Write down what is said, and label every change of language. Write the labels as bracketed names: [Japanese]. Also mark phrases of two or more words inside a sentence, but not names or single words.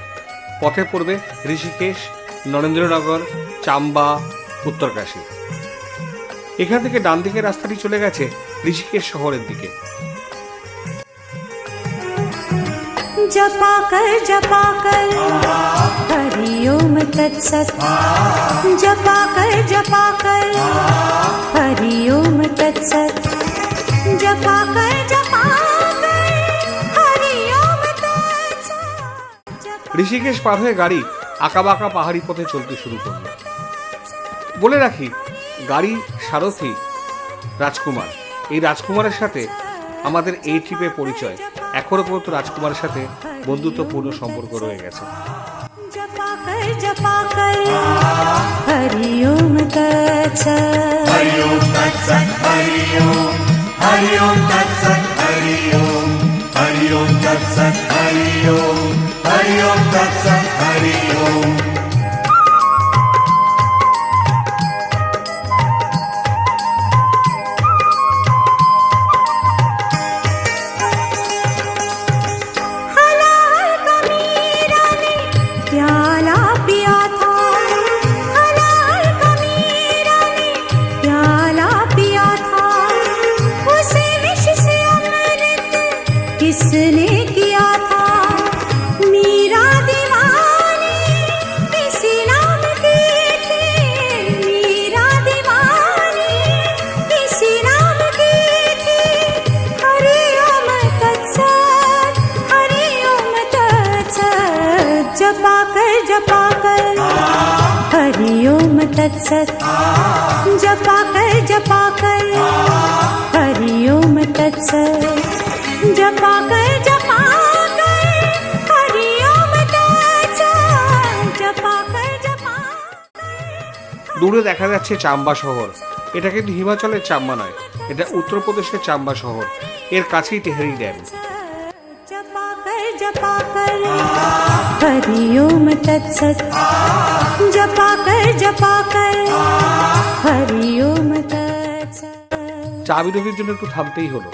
[Bangla] পথে পড়বে ঋষিকেশ, নরেন্দ্রনগর, চাম্বা, উত্তরকাশী। এখান থেকে ডান দিকের রাস্তাটি চলে গেছে ঋষিকেশ শহরের দিকে। [Hindi] जपा कर हरि ओम तत्सत, जपा कर हरि ओम तत्सत, जपा कर हरि ओम तत्सत। [Bangla] ঋষিকেশ পার হয়ে গাড়ি আঁকাবাঁকা পাহাড়ি পথে চলতে শুরু করল। বলে রাখি, গাড়ি সারথি রাজকুমার। এই রাজকুমারের সাথে আমাদের এই ট্রিপে পরিচয়। এখনো পর্যন্ত রাজকুমারের সাথে বন্ধুত্বপূর্ণ সম্পর্ক রয়ে গেছে। [Hindi] जपा कर हरि ओम तत्सत् हरि ओम तत्सत् हरि ओम तत्सत् हरि ओम तत्सत् हरि ओम तत्सत् हरि ओम। प्याला पिया था हलाल का मीरा ने प्याला पिया था उसे विष से अमृत किसने किया था मीरा दीवानी किसी नाम की थी मीरा दीवानी किसी नाम की थी हरि ओम तत्सत् हरि ओम तत्सत् जपा कर हरि ओम तत्सत् जपा कर हरि ओम तत्सत् जपा कर हरि ओम तत्सत् जपा कर [Bangla] দূরে দেখা যাচ্ছে চাম্বা শহর। এটা কিন্তু হিমাচলের চাম্বা নয়, এটা উত্তরপ্রদেশের চাম্বা শহর। এর কাছেই টেহরি ড্যাম। [Hindi] जपा कर हरि ओम तत्सत् जपा कर हरि ओम तत्सत्। [Bangla] চা বিরতির জন্য একটু থামতেই হলো।